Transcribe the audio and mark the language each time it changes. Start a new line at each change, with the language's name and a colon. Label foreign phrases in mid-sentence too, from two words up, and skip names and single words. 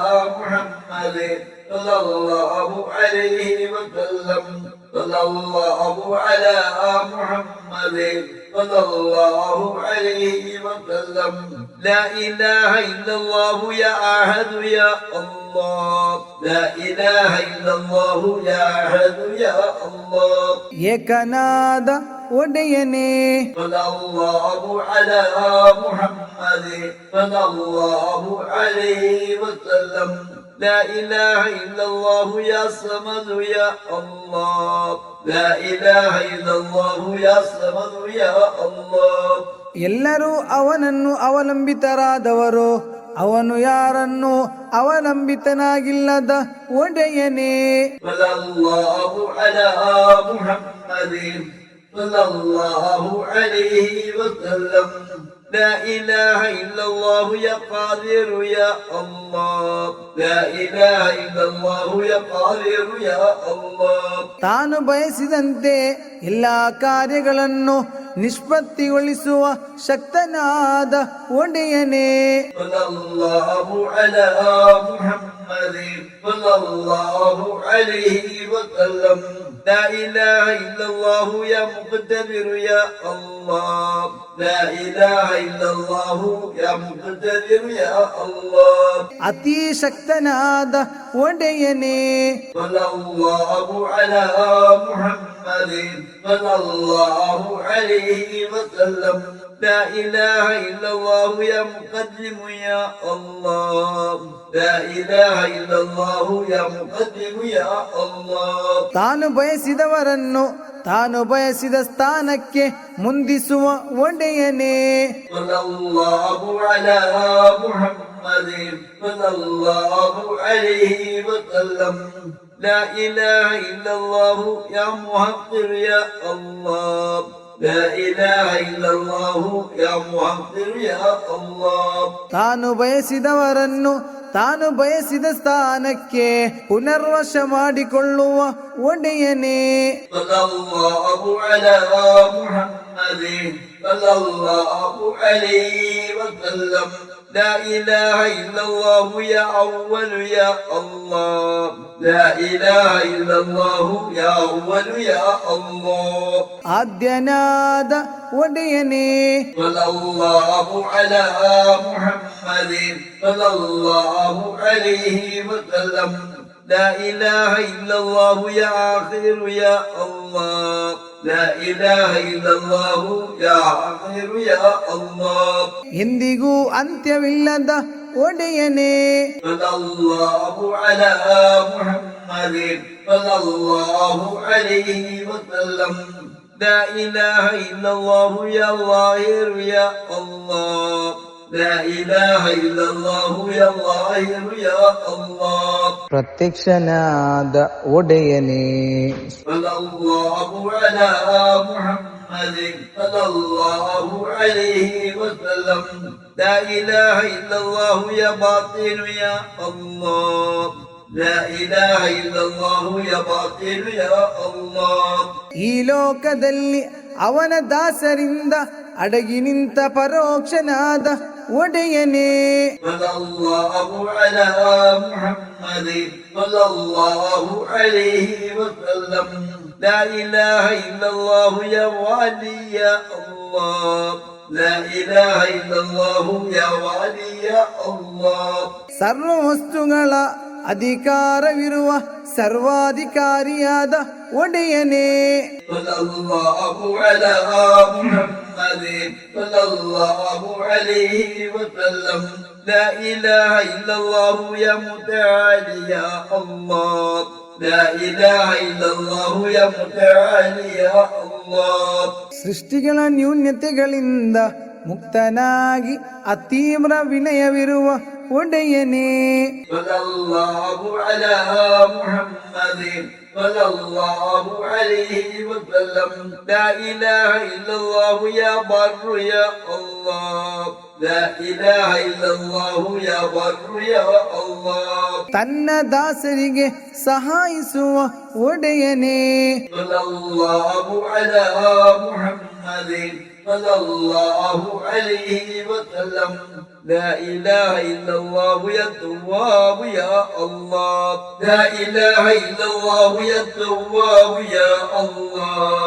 Arabic: محمد صلى الله عليه وسلم صلى الله على محمد صلى الله عليه وسلم لا إله إلا الله يا أحد يا الله لا إله إلا الله يا أحد يا الله
Kannada: ಏಕನಾದ ಒಡೆಯನೇ.
Arabic: صلى الله على محمد صلى الله عليه وسلم لا إله إلا الله يا صمد يا الله لا إله إلا الله يا صمد يا الله
Kannada: ಎಲ್ಲರೂ ಅವನನ್ನು ಅವಲಂಬಿತರಾದವರು, ಅವನು ಯಾರನ್ನು ಅವಲಂಬಿತನಾಗಿಲ್ಲದ ಒಡೆಯನೇ.
Arabic: صلى الله على محمد صلى الله عليه وسلم لا إله إلا الله يا قادر يا الله لا إله إلا الله يا قادر يا الله
Kannada: ತಾನು ಬಯಸಿದಂತೆ ಎಲ್ಲ ಕಾರ್ಯಗಳನ್ನು ನಿಷ್ಪತ್ತಿಗೊಳಿಸುವ ಶಕ್ತನಾದ ಒಡೆಯನೇ.
Arabic: صلى الله على محمد صلى الله عليه وسلم لا إله إلا الله يا مقتدر يا الله لا إله إلا الله يا مقتدر يا الله
Kannada: ಅತಿ ಶಕ್ತನಾದ ಒಡೆಯನೇ.
Arabic: صلى الله على محمد صلى الله عليه وسلم لا إله إلا الله يا مقدم يا الله لا إله إلا الله يا مقدم يا الله
Kannada: ತಾನು ಬಯಸಿದವರನ್ನು ತಾನು ಬಯಸಿದ ಸ್ಥಾನಕ್ಕೆ ಮುಂದಿಸುವ ಒಡೆಯನೇ.
Arabic: صلى الله على محمد محمد صلى الله عليه وسلم لا إله إلا الله يا محقر يا الله لا إله إلا الله يا محقر يا الله
Kannada: ತಾನು ಬಯಸಿದವರನ್ನು ತಾನು ಬಯಸಿದ ಸ್ಥಾನಕ್ಕೆ ಪುನರ್ವಶ ಮಾಡಿಕೊಳ್ಳುವ ಒಡೆಯನೇ.
Arabic: صلى الله على محمد صلى الله عليه وسلم لا إله إلا الله يا أول يا الله لا إله إلا الله يا أول يا الله
Kannada: ಆದ್ಯನಾದ ಒಡೆಯನೇ.
Arabic: صلى الله على محمد صلى الله عليه وسلم لا إله إلا الله يا آخر يا الله لا إله إلا الله يا آخر يا الله
Kannada: ಎಂದಿಗೂ ಅಂತ್ಯವಿಲ್ಲದ ಒಡೆಯನೇ.
Arabic: صلى الله على محمد صلى الله عليه وسلم لا إله إلا الله يا ظاهر يا الله لا إله إلا الله يا ظاهر يا الله
Kannada: ಪ್ರತ್ಯಕ್ಷನಾದ ಒಡೆಯನೇ.
Arabic: صلى الله على محمد صلى الله عليه وسلم لا إله إلا الله يا باطن يا الله لا إله إلا الله يا باطن يا الله
Kannada: ಈ ಲೋಕದಲ್ಲಿ ಅವನ ದಾಸರಿಂದ ಅಡಗಿ ನಿಂತ ಪರೋಕ್ಷನಾದ ಒಡೆಯನೇ.
Arabic: صلى الله على محمد صلى الله عليه وسلم لا إله إلا الله يا والي يا الله لا إله إلا الله يا والي يا الله
Kannada: ಸರ್ವ ವಸ್ತುಗಳ ಅಧಿಕಾರವಿರುವ ಸರ್ವಾಧಿಕಾರಿಯಾದ ಒಡೆಯನೇ.
Arabic: صلى الله على محمد صلى الله عليه وسلم لا إله إلا الله يا متعالي يا الله لا إله إلا الله يا متعالي يا الله
Kannada: ಸೃಷ್ಟಿಗಳ ನ್ಯೂನ್ಯತೆಗಳಿಂದ ಮುಕ್ತನಾಗಿ ಅತೀವ್ರ ವಿನಯವಿರುವ ಒಡೆಯನೇ.
Arabic: صلى الله على محمد صلى الله عليه وسلم لا إله إلا الله يا بر يا الله لا إله إلا الله يا بر يا الله
Kannada: ತನ್ನ ದಾಸರಿಗೆ ಸಹಾಯಿಸುವ ಒಡೆಯನೇ.
Arabic: صلى الله على محمد صلى الله عليه وسلم لا إله إلا الله يا تواب يا الله لا إله إلا الله يا تواب يا الله